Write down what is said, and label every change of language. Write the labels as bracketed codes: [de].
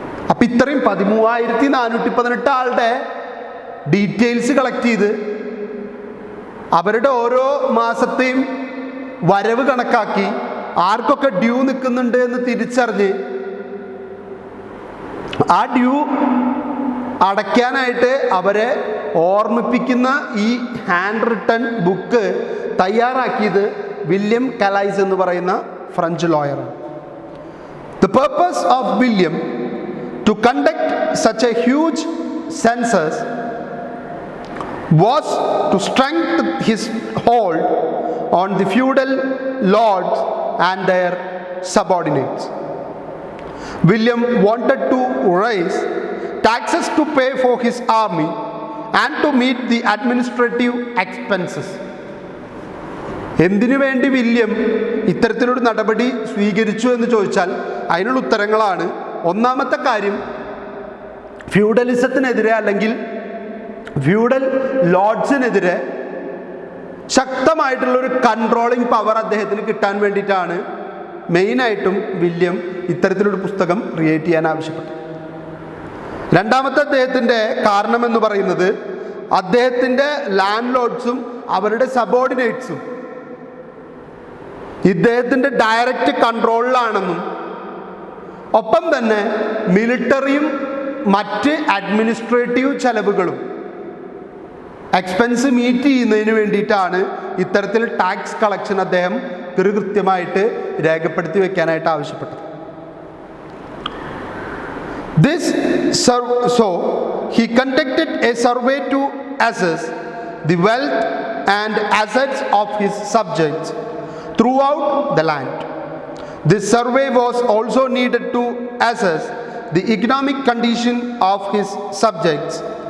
[ml] അപ്പം ഇത്രയും 13,418 ആളുടെ ഡീറ്റെയിൽസ് കളക്ട് ചെയ്ത് അവരുടെ ഓരോ മാസത്തെയും വരവ് കണക്കാക്കി ആർക്കൊക്കെ ഡ്യൂ നിൽക്കുന്നുണ്ട് എന്ന് തിരിച്ചറിഞ്ഞ് ആ ഡ്യൂ അടയ്ക്കാനായിട്ട് അവരെ ഓർമ്മിപ്പിക്കുന്ന ഈ ഹാൻഡ് റിട്ടൺ ബുക്ക് തയ്യാറാക്കിയത് വില്യം കാലൈസ് എന്ന് പറയുന്ന French ലോയറാണ്. [en] The purpose of William to conduct such a huge census was to strengthen his hold on the feudal lords and their subordinates. William wanted to raise taxes to pay for his army and to meet the administrative expenses. [ml] എന്തിനു വേണ്ടി William ഇത്തരത്തിലൊരു നടപടി സ്വീകരിച്ചു എന്ന് ചോദിച്ചാൽ അതിനുള്ള ഉത്തരങ്ങളാണ്. ഒന്നാമത്തെ കാര്യം, ഫ്യൂഡലിസത്തിനെതിരെ അല്ലെങ്കിൽ ഫ്യൂഡൽ ലോഡ്സിനെതിരെ ശക്തമായിട്ടുള്ളൊരു കൺട്രോളിങ് പവർ അദ്ദേഹത്തിന് കിട്ടാൻ വേണ്ടിയിട്ടാണ് മെയിനായിട്ടും വില്യം ഇത്തരത്തിലൊരു പുസ്തകം ക്രിയേറ്റ് ചെയ്യാൻ ആവശ്യപ്പെട്ടു. രണ്ടാമത്തെ അദ്ദേഹത്തിൻ്റെ കാരണമെന്ന് പറയുന്നത് അദ്ദേഹത്തിൻ്റെ ലാൻഡ് ലോഡ്സും അവരുടെ സബോർഡിനേറ്റ്സും ഇദ്ദേഹത്തിൻ്റെ ഡയറക്റ്റ് കൺട്രോളിലാണെന്നും ഒപ്പം തന്നെ മിലിറ്ററിയും മറ്റ് അഡ്മിനിസ്ട്രേറ്റീവ് ചെലവുകളും എക്സ്പെൻസ് മീറ്റ് ചെയ്യുന്നതിന് വേണ്ടിയിട്ടാണ് ഇത്തരത്തിൽ ടാക്സ് കളക്ഷൻ അദ്ദേഹം കൃത്യമായിട്ട് രേഖപ്പെടുത്തി വെക്കാനായിട്ട് ആവശ്യപ്പെട്ടത്. [en] So he conducted a survey to assess the wealth and assets of his subjects throughout the land. This survey was also needed to assess the economic condition of his subjects.